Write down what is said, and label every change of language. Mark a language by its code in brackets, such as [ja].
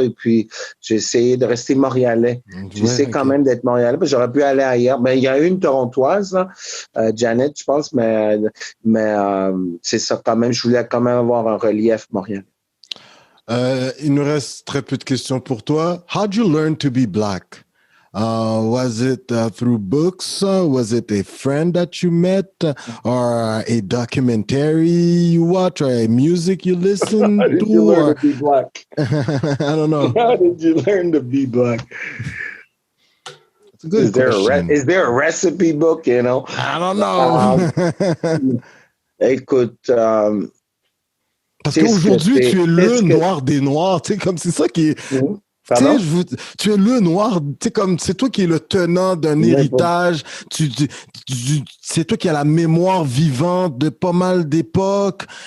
[fr] Et puis, j'ai essayé de rester montréalais. J'essaie quand même d'être montréalais, parce que j'aurais pu aller ailleurs. Mais il y a une torontoise, là, Janet, je pense, mais c'est ça quand même. Je voulais quand même avoir un relief montréalais. Il nous reste très peu de questions pour toi. [en] How'd you learn to be black? Was it through books? Was it a friend that you met? Or a documentary you watch? Or a music you listen to? How did you learn to be black? I don't know. How did you learn to be black? That's a good question. Is there a recipe book, you know? I don't know. [fr] Écoute... Parce qu'aujourd'hui, tu es le noir des noirs, tu sais, comme c'est ça qui est... Tu es le noir, tu sais, comme c'est toi qui es le tenant d'un héritage, c'est toi qui as la mémoire vivante de pas mal d'époques.